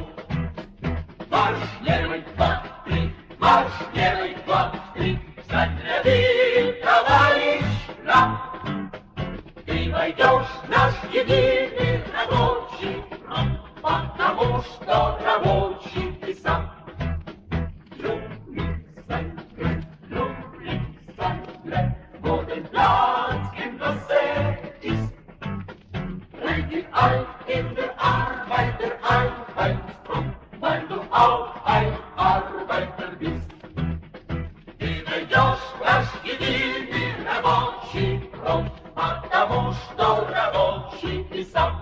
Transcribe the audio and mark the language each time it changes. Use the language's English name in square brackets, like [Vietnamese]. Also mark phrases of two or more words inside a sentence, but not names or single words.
[Russian] Марш левый, два, три, марш левый, два, три, взять ряды, товарищ, нам. Ты войдешь в наш единый рабочий фронт, потому что рабочий ты сам. [German] In der Arbeiter Arbeitsfront, weil du auch ein Arbeiter bist. [Russian] Ты найдешь наш единый рабочий фронт, потому что рабочий ты сам.